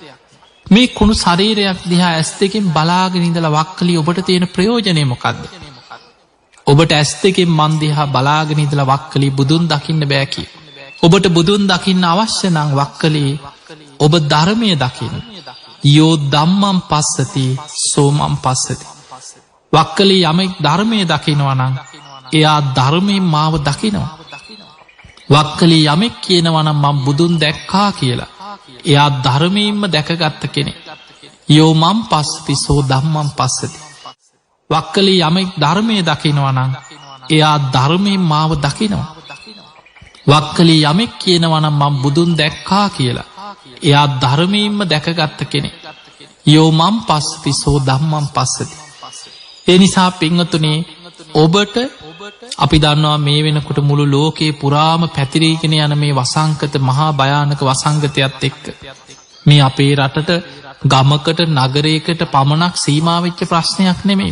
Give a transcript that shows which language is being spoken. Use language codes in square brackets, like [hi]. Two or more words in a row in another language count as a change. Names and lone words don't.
[si] මේ කුණු ශරීරයක් දිහා ඇස් දෙකෙන් බලාගෙන ඉඳලා වක්කලි ඔබට තියෙන ප්‍රයෝජනය මොකද්ද? ඔබට ඇස් දෙකෙන් මන් දිහා බලාගෙන ඉඳලා වක්කලී බුදුන් දකින්න බෑ කිය. ඔබට බුදුන් දකින්න අවශ්‍ය නම් වක්කලී ඔබ ධර්මය දකින්න. [pi] යෝ ධම්මං පස්සති සෝමං පස්සති. [si] වක්කලී යමෙක් ධර්මය දකිනවා නම් එයා ධර්මයෙන් මාව දකිනවා. වක්කලී යමෙක් කියනවා නම් මම බුදුන් දැක්කා කියලා එයා ධර්මයෙන්ම දැකගත්ත කෙනෙක්. [pi] යෝ මං පස්සති සෝ ධම්මං පස්සති. [si] වක්කලී යමෙක් ධර්මය දකිනවා නම් එයා ධර්මයෙන් මාව දකිනවා. වක්කලී යමෙක් කියනවා නම් මම බුදුන් දැක්කා කියලා එයා ධර්මයෙන්ම දැකගත්ත කෙනෙක්. [pi] යෝ මං පස්සති සෝ ධම්මං පස්සති. [si] ඒ නිසා පින්වතුනි ඔබට අපි දන්නවා මේ වෙනකොට මුළු ලෝකේ පුරාම පැතිරීගෙන යන මේ වසංගත මහා භයානක වසංගතයත් එක්ක මේ අපේ රටට ගමකට නගරයකට පමණක් සීමා වෙච්ච ප්‍රශ්නයක් නෙමෙයි.